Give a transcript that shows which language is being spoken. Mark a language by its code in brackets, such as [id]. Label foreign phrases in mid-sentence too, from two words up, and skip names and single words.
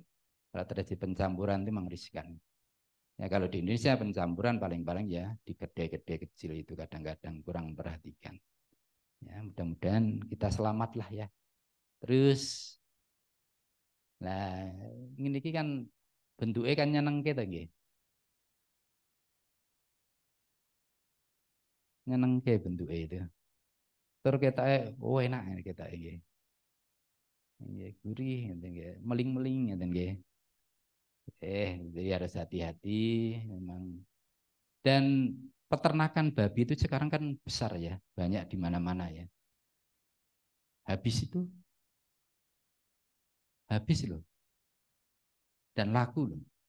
[id] Kalau terjadi pencampuran itu memang riskan. Ya kalau di Indonesia pencampuran paling-paling ya di kedai-kedai kecil itu kadang-kadang kurang perhatikan. Ya mudah-mudahan kita selamatlah ya. Terus, nah ini kan bentuknya kan [jv] nyenengke ta nggih. [id] Nyenengke bentuknya itu. Terus kita oh enak kita nggih. [jv] Nggih gurih ngeten nggih, meling-meling ngeten nggih. [id] Jadi harus hati-hati memang. Dan peternakan babi itu sekarang kan besar ya, banyak di mana-mana ya. Habis loh, dan laku loh.